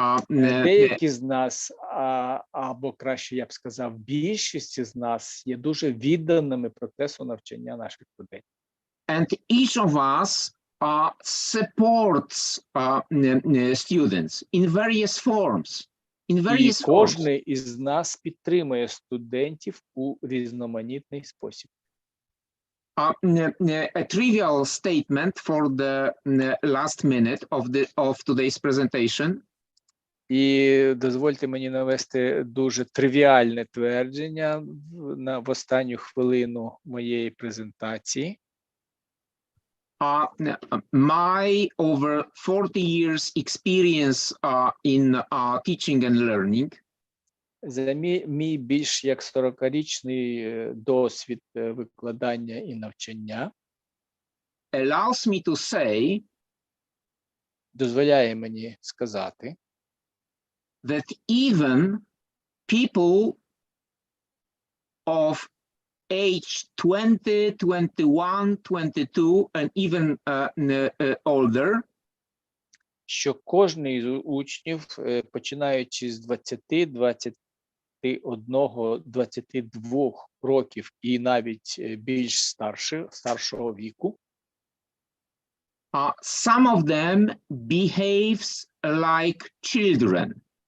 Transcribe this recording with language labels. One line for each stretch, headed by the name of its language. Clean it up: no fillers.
Ukrainian: Деякі з нас, або краще я б сказав, більшість з нас є дуже відданими процесу навчання наших студентів.
English: And each of us supports students in various forms.
Ukrainian: І кожен із нас підтримує студентів у різноманітний спосіб.
English: A trivial statement for the last minute of today's presentation.
Ukrainian: І дозвольте мені навести дуже тривіальне твердження в останню хвилину моєї презентації.
English: My over 40 years experience in teaching and learning
Ukrainian: За мій більш як 40-річний досвід викладання і навчання
English: allows me to say
Ukrainian: дозволяє мені сказати,
English: that even people of age 20, 21, 22, and even older,
Ukrainian: що кожен із учнів, починаючи з 20, 21, 22 років і навіть більш старшого віку,
English: some of them behaves like children.